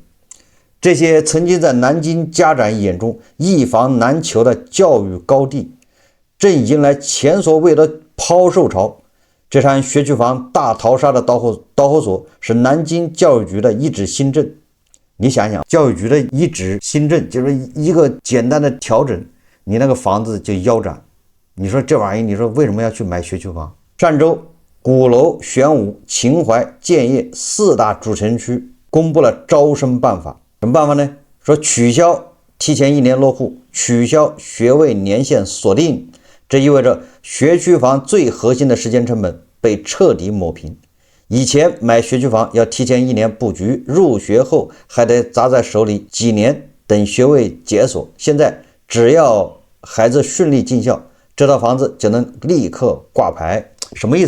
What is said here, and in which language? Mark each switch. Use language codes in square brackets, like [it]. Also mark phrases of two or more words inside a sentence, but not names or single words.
[zh] 這些曾經在南京家長眼中一房難求的教育高地，正迎來前所未有的拋售潮。這場學區房大逃殺的導火索是南京教育局的一紙新政。你想想，教育局的一紙新政就是一個簡單的調整，你那個房子就腰斬， 你說這玩意，你說為什麼要去買学区房？上周鼓樓、玄武、秦淮、建邺4大主城区公布了招生办法。什么办法呢？說取消提前1年落戶，取消学位年限锁定，這意味着學区房最核心的時間成本被徹底抹平。以前買學區房要提前1年布局，入學後還得砸在手裡幾年等學位解鎖。現在只要孩子順利進校，這套房子就能立刻掛牌。什麼意思？